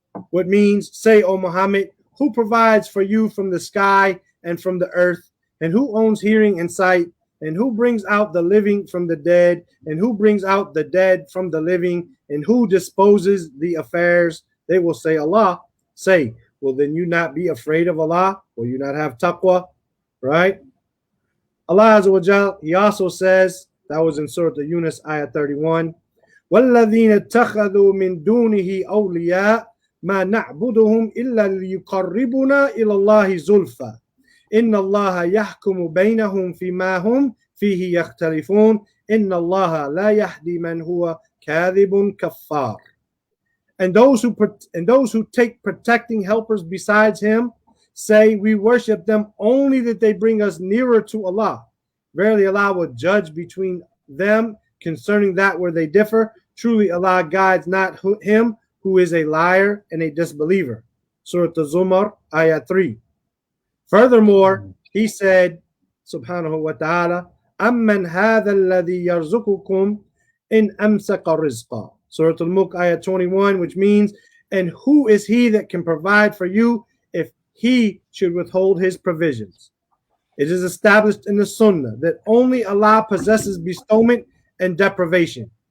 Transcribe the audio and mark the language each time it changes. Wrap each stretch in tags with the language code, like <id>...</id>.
<en>What means, say, O Muhammad, who provides for you from the sky and from the earth, and who owns hearing and sight, and who brings out the living from the dead, and who brings out the dead from the living, and who disposes the affairs? They will say, Allah. Say, will then you not be afraid of Allah? Will you not have taqwa? Right? Allah Azza wa Jal, He also says, that was in Surah Yunus, ayah 31,</en> <ar>وَالَّذِينَ اتَّخَذُوا مِن دُونِهِ أَوْلِيَاءَ مَا نَعْبُدُهُمْ إِلَّا لِيُقَرِّبُنَا إِلَى اللَّهِ زُلْفَى إِنَّ اللَّهَ يَحْكُمُ بَيْنَهُمْ فِيمَا هُمْ فِيهِ يَخْتَلِفُونَ إِنَّ اللَّهَ لَا يَهْدِي مَنْ هُوَ كَاذِبٌ كَفَّارٌ.</ar> <en>And those who take protecting helpers besides Him say, we worship them only that they bring us nearer to Allah. Verily Allah will judge between them concerning that where they differ. Truly Allah guides not him who is a liar and a disbeliever. Surah Az-Zumar, ayah 3. Furthermore, He said, subhanahu wa ta'ala,</en> <ar>أَمَّنْ هَذَا الَّذِي يَرْزُقُكُمْ إِنْ أَمْسَكَ رِزْقًا.</ar> <en>Surah Al-Mulk, ayah 21, which means, and who is He that can provide for you if He should withhold His provisions? It is established in the Sunnah that only Allah possesses bestowment and deprivation.</en>